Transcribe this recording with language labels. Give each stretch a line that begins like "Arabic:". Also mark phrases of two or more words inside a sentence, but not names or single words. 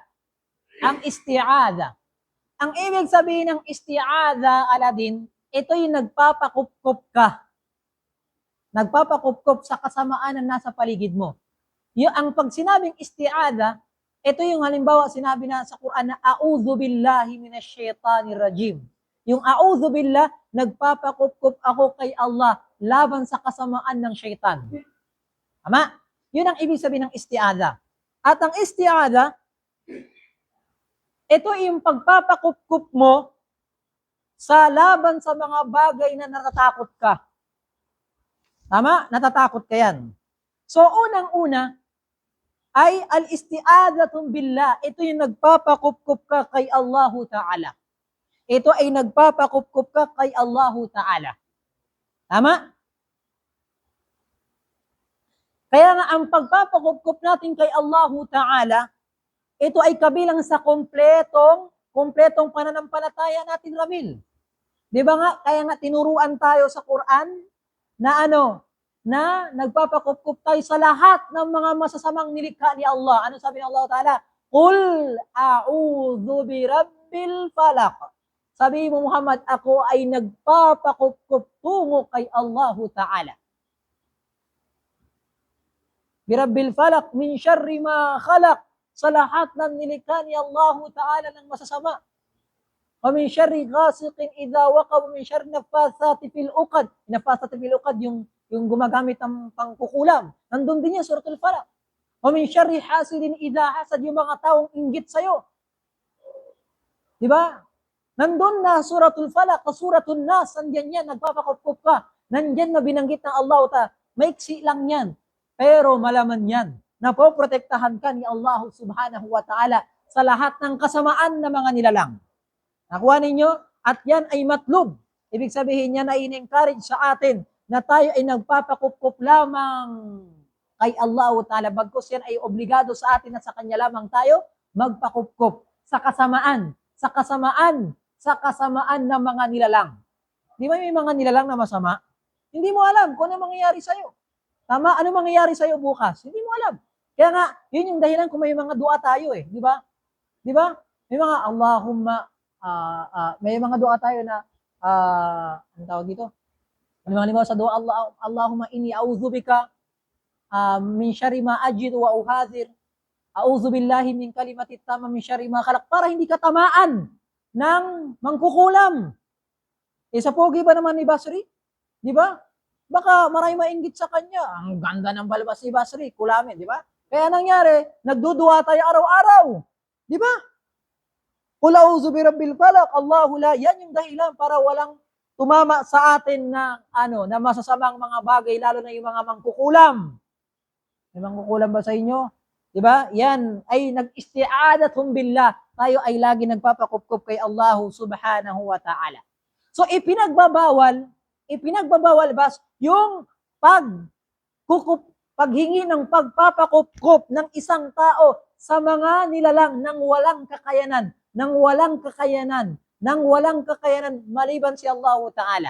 Filipino: Ang isti'adha. Ang ibig sabihin ng isti'adha, Aladin, ito yung nagpapakupkup ka. Nagpapakupkup sa kasamaan na nasa paligid mo. Ang pag sinabing isti'adha, Ito yung halimbawa sinabi na sa Quran na
Arabic: أعوذ بالله من الشيطان الرجيم. Yung أعوذ بالله,
Filipino: nagpapakupkup ako kay Allah laban sa kasamaan ng syaitan. Tama? Yun ang ibig sabihin ng isti'adha. At ang isti'adha, ito yung pagpapakupkup mo sa laban sa mga bagay na natatakot ka. Tama? Natatakot ka yan. So, unang-una, ay
Arabic: الاستعاذة بالله.
Filipino: Ito yung nagpapakupkup ka kay Allahu Ta'ala. Ito ay nagpapakupkup ka kay Allahu Ta'ala. Tama? Kaya nga ang pagpapakupkup natin kay Allahu Ta'ala, ito ay kabilang sa kompletong pananampalataya natin, Ramil. Di ba nga? Kaya nga tinuruan tayo sa Quran na na nagpapakupkup tayo sa lahat ng mga masasamang nilikha ni Allah. Ano sabi ng Allah Ta'ala?
Arabic: قل أعوذ برب الفلق.
Filipino: Sabi mo, Muhammad, ako ay nagpapakupkup tungo kay Allahu Ta'ala.
Arabic: برب الفلق من شر ما خلق.
Filipino: Sa lahat ng nilikha ni Allahu Ta'ala ng masasama.
Arabic: ومن شر غاسق إذا وقب من شر النفاثات في العقد. النفاثات في العقد
Filipino: yung gumagamit ng pangkukulam. Nandun din yan,
Arabic: suratul Falaq. ومن شر حاسد إذا حسد,
Filipino: yung mga taong inggit sa'yo. Di ba? Nandun na suratul Falaq, suratul Nas, nandyan yan, nagpapakupkup ka. Nandyan na binanggit ng Allah Ta'ala. Maiksi lang yan. Pero malaman yan na poprotektahan ka ni Allah
Arabic: سبحانه وتعالى
Filipino: sa lahat ng kasamaan na mga nilalang. Nakuha ninyo? At yan ay matlub. Ibig sabihin niya na in-encourage sa atin na tayo ay nagpapakupkup lamang kay Allah Ta'ala. Bagkus yan ay obligado sa atin na sa Kanya lamang tayo magpakupkup sa kasamaan ng mga nilalang. Di ba may mga nilalang na masama? Hindi mo alam kung ano mangyayari sa'yo. Tama? Ano mangyayari sa'yo bukas? Hindi mo alam. Kaya nga, yun yung dahilan kung may mga dua tayo eh. Di ba? Di ba? May mga Allahumma, may mga dua tayo na, ano tawag dito? Ano mga halimbawa sa dua,
Arabic: اللهم إني أعوذ بك من شر ما أجد وأحاذر. أعوذ بالله من كلمات التامة من شر ما خلق.
Filipino: Para hindi ka tamaan ng mangkukulam. Sa pogi ba naman ni Basri? Di ba? Baka marami mainggit sa kanya. Ang ganda ng balbas ni Basri, kulamin, di ba? Kaya nangyari, nagdudua tayo araw-araw. Di ba?
Arabic: قل أعوذ برب الفلق الله لا.
Filipino: Yan yung dahilan para walang tumama sa atin na na masasamang mga bagay, lalo na yung mga mangkukulam. May mangkukulam ba sa inyo? Di ba? Yan ay nag-isti'adathum billah. Tayo ay lagi nagpapakupkup kay Allah
Arabic: سبحانه وتعالى.
Filipino: So ipinagbabawal bas yung paghingi ng pagpapakupkup ng isang tao sa mga nilalang nang walang kakayanan maliban si Allah Ta'ala.